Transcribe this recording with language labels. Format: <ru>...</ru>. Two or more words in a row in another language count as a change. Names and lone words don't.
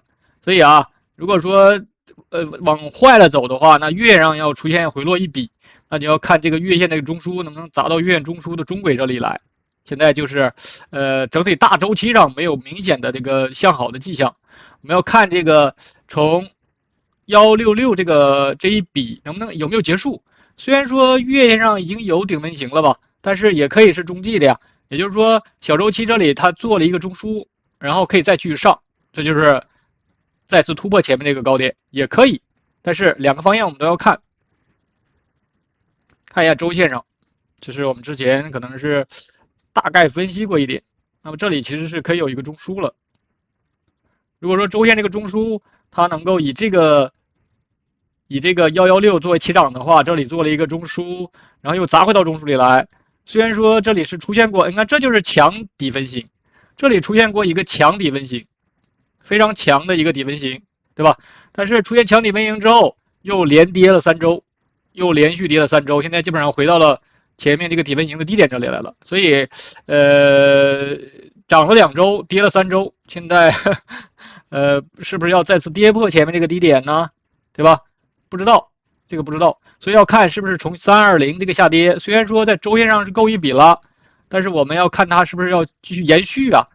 <zh>所以啊，如果說往壞了走的話，那月上要出現回落一筆，那就要看這個月線這個中樞能不能砸到月線中樞的中軌這裡來。現在就是整體大周期上沒有明顯的這個向好的跡象。我們要看這個從166這一筆有沒有結束。雖然說月線上已經有頂分型了吧，但是也可以是中繼的呀。也就是說小周期這裡它做了一個中樞，然後可以再繼續上，這就是再次突破前面這個高點也可以。但是兩個方向我們都要看。看一下周線上，這是我們之前可能是大概分析過一點。那麼這裡其實是可以有一個中樞了。如果說周線這個中樞它能夠以這個116作為起漲的話，這裡做了一個中樞，然後又砸回到中樞裡來。雖然說這裡是出現過，你看這就是強底分型，這裡出現過一個強底分型，非常強的一個底分型，對吧？但是出現強底分型之後，又連跌了3周，又連續跌了3周，現在基本上回到了前面這個底分型的低點這裡來了。所以漲了2周，跌了3周，現在是不是要再次跌破前面這個低點呢？對吧？不知道，這個不知道，所以要看是不是從320這個下跌。雖然說在周線上是夠一筆了， 但是我們要看它是不是要繼續延續啊。</zh>